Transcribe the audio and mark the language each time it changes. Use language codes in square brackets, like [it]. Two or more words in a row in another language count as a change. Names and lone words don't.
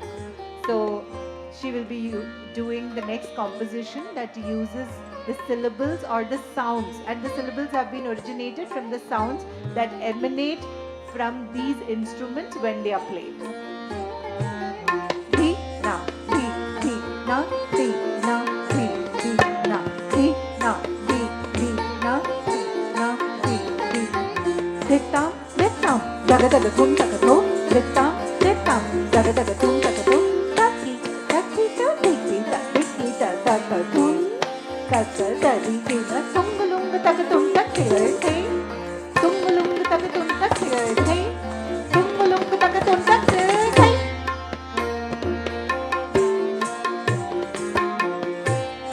[en] So she will be doing the next composition that uses the syllables or the sounds, and the syllables have been originated from the sounds that emanate from these instruments when they are played. Thi, na, thi, thi, na, thi, na, thi, thi, na, thi, na, thi, thi, na, thi, na, thi, thi. Dhittam, dhittam, dagadagatum, dagatum, dhittam, dhittam, dagadagatum, dagatum, dhati, dhati, dhati, dhati, dagatum, kagadadi, dina, tungalunga, dagatum, dhati, dhati, tungalunga, dagatum, dhati, dhati, tungalunga, dagatum, dhati, dhati.